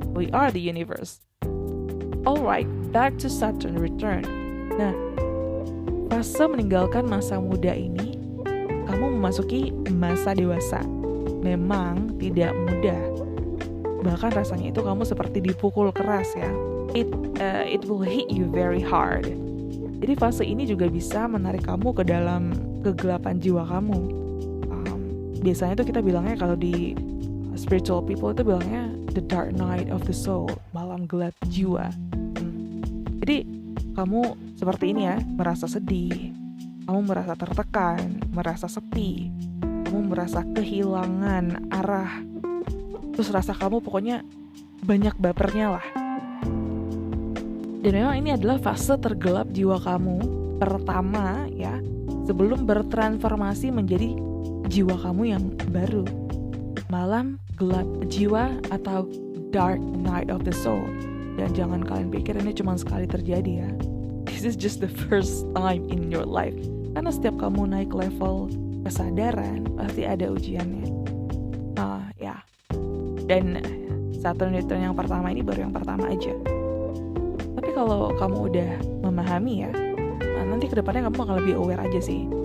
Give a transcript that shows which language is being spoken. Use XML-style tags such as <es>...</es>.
<en>We are the universe. Alright, back to Saturn Return.</en> <id>Nah, fase meninggalkan masa muda ini, kamu memasuki masa dewasa. Memang tidak mudah. Bahkan rasanya itu kamu seperti dipukul keras ya.</id> <en>It will hit you very hard.</en> <id>Jadi fase ini juga bisa menarik kamu ke dalam kegelapan jiwa kamu. Biasanya tuh kita bilangnya kalau di</id> <en>spiritual people</en> <id>itu bilangnya</id> <en>the dark night of the soul,</en> <id>malam gelap jiwa. Jadi kamu seperti ini ya, merasa sedih, kamu merasa tertekan, merasa sepi, kamu merasa kehilangan arah. Terus rasa kamu pokoknya banyak bapernya lah. Dan memang ini adalah fase tergelap jiwa kamu pertama ya, sebelum bertransformasi menjadi jiwa kamu yang baru. Malam gelap jiwa atau</id> <en>dark night of the soul.</en> <id>Dan jangan kalian pikir ini cuma sekali terjadi ya.</id> <en>This is just the first time in your life.</en> <id>Karena setiap kamu naik level kesadaran pasti ada ujiannya. Ya. Dan Saturn Return yang pertama ini baru yang pertama aja. Tapi kalau kamu udah memahami ya, nanti kedepannya kamu akan lebih aware aja sih.</id>